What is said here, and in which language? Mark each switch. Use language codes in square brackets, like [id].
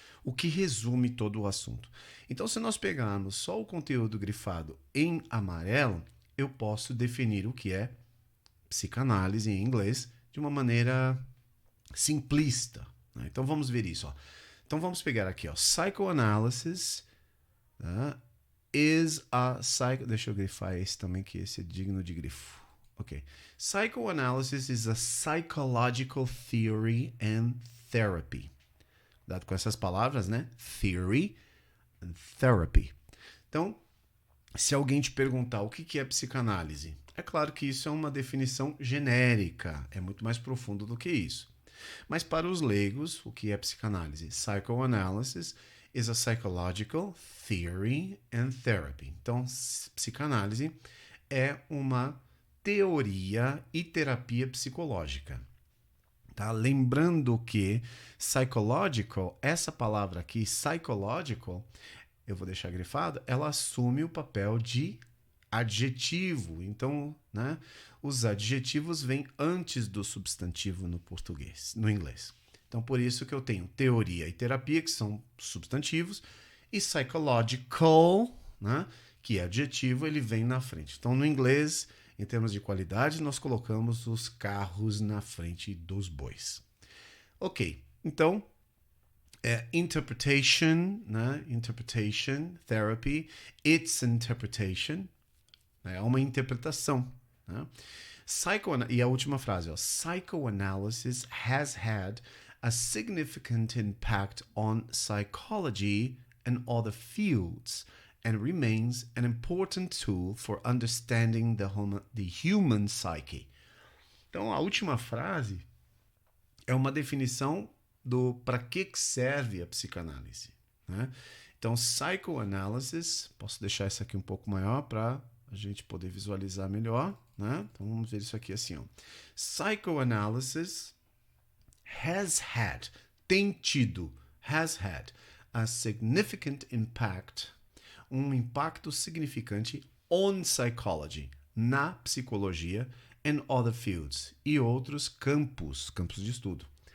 [pt] O que resume todo o assunto. Então, se nós pegarmos só o conteúdo grifado em amarelo, eu posso definir o que é psicanálise em inglês de uma maneira simplista. Né? Então vamos ver isso. Ó. Então vamos pegar aqui, ó. [en] Psychoanalysis is a [pt] Deixa eu grifar esse também, que esse é digno de grifo. Ok. [en] Psychoanalysis is a psychological theory and therapy. [pt] Dado com essas palavras, né? [en] Theory and therapy. [pt] Então, se alguém te perguntar o que é psicanálise, é claro que isso é uma definição genérica, é muito mais profundo do que isso. Mas para os leigos, o que é psicanálise? [en] Psychoanalysis is a psychological theory and therapy. [pt] Então, psicanálise é uma teoria e terapia psicológica. Tá? Lembrando que psychological, essa palavra aqui, psychological, eu vou deixar grifado, ela assume o papel de adjetivo. Então, né, os adjetivos vêm antes do substantivo no português, no inglês. Então, por isso que eu tenho teoria e terapia, que são substantivos, e psychological, né, que é adjetivo, ele vem na frente. Então, no inglês, em termos de qualidade, nós colocamos os carros na frente dos bois. Ok, então, interpretation, né? [en] Interpretation, therapy, it's interpretation, [pt] é uma interpretação. Né? E a última frase, ó, [en] psychoanalysis has had a significant impact on psychology and other fields and remains an important tool for understanding the human psyche. [pt] Então, a última frase é uma definição do para que serve a psicanálise. Né? Então, psychoanalysis, posso deixar isso aqui um pouco maior para a gente poder visualizar melhor. Né? Então, vamos ver isso aqui assim. Ó. [en] Psychoanalysis has had, [pt] tem tido, [en] has had a significant impact, [pt] um impacto significante [en] on psychology, [pt] na psicologia, [en] and other fields, [pt] e outros campos de estudo.